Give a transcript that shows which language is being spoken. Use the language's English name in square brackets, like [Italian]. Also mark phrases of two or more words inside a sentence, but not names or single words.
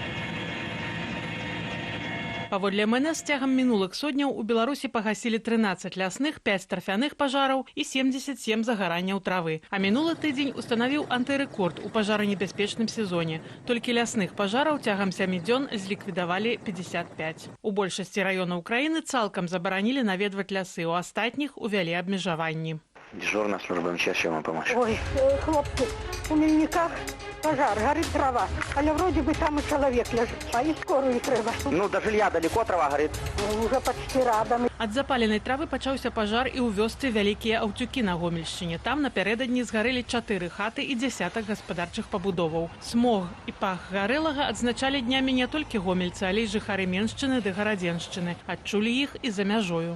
[Belarusian] Паводле МНС, цягам мінулых сотняў у Беларусі пагасілі 13 лясных, 5 тарфяных пажараў і 77 загаранняў травы. А мінулы тыдзень устанавіў антырэкорд у пажаранебяспечным сезоне. Толькі лясных пажараў цягам 7 дзён зліквідавалі 55. У большасці раёнаў краіны цалкам забаранілі наведваць лясы, у астатніх увялі абмежаванні. [Russian] Дежурная служба МЧС, чем вам помочь? Ой, хлопцы, у Мельниках пожар, горит трава, але вроде бы там и человек лежит, а и скорую треба. Ну, до жилья далеко трава горит? Уже почти рядом. [Belarusian] Ад запаленай травы пачаўся пажар і ў вёсцы Вялікія Аўцюкі на Гомельшчыне. Там напярэдадні згарэлі 4 хаты і дзясятак гаспадарчых пабудоваў. Смог і пах гарэлага адзначалі днямі не толькі гомельцы, але і жыхары Меншчыны ды Гарадзеншчыны. Адчулі іх і за мяжою.